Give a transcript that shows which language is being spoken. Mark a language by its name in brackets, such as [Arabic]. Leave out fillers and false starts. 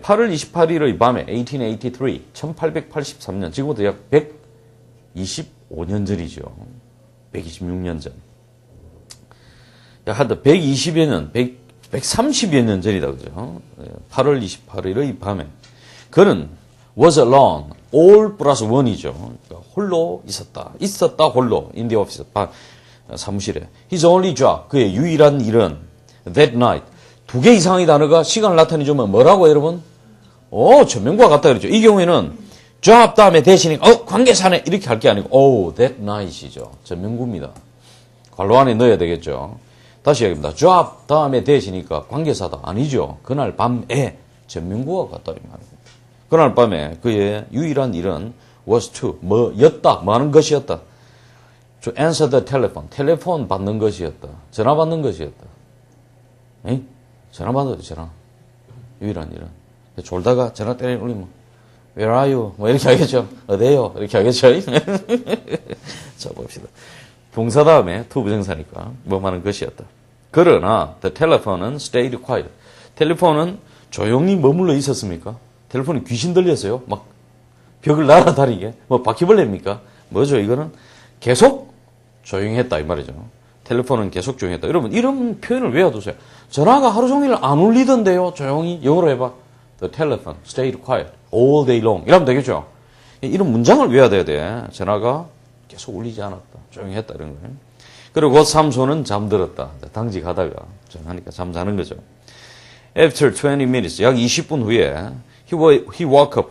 [Korean] 8월 28일의 밤에, 1883년, 지금부터 약 125년 전이죠. 126년 전. 약 한 120여 년, 130여 년 전이다, 그죠? 8월 28일의 밤에. 그는 [English] was alone, all [Korean] 플러스 one이죠. 그러니까 홀로 있었다, 홀로, [English] in the office, [Korean] 사무실에. [English] His only job, [Korean] 그의 유일한 일은 [English] that night, [Korean] 2개 이상의 단어가 시간을 나타내주면 뭐라고 여러분? 전명구와 같다 그랬죠. 이 경우에는 job 다음에 대신에 관계사네 이렇게 할 게 아니고 that night이죠. 전명구입니다. 괄호 안에 넣어야 되겠죠. 다시 얘기합니다. job 다음에 대시니까 관계사다. 아니죠. 그날 밤에 전명구와 같다 이 말입니다. 그날 밤에 그의 유일한 일은 was to 뭐였다. 뭐 하는 것이었다. [English] to answer the telephone. [Korean] 텔레폰 받는 것이었다. 전화 받는 것이었다. 에이? 전화 받아요, 전화. 유일한 일은. 졸다가 전화 때리는 울리면, [English] where are you? [Korean] 뭐 이렇게 하겠죠. 어디에요? 이렇게 하겠죠. 자, 봅시다. 동사 다음에 to 부정사니까 뭐 하는 것이었다. 그러나, [English] the telephone은 stayed quiet. [Korean] 텔레폰은 조용히 머물러 있었습니까? 텔레폰이 귀신 들렸어요? 막 벽을 날아다니게? 뭐 바퀴벌레입니까? 뭐죠? 이거는 계속 조용했다, 이 말이죠. 텔레폰은 계속 조용했다. 여러분, 이런 표현을 외워두세요. 전화가 하루 종일 안 울리던데요. 조용히. 영어로 해봐. [English] The telephone stayed quiet all day long. [Korean] 이러면 되겠죠. 이런 문장을 외워야 돼. 전화가 계속 울리지 않았다. 조용했다. 이런 거예요. 그리고 곧 삼손은 잠들었다. 당직하다가 하니까 잠자는 거죠. [English] After 20 minutes, [Korean] 약 20분 후에 [English] he woke up.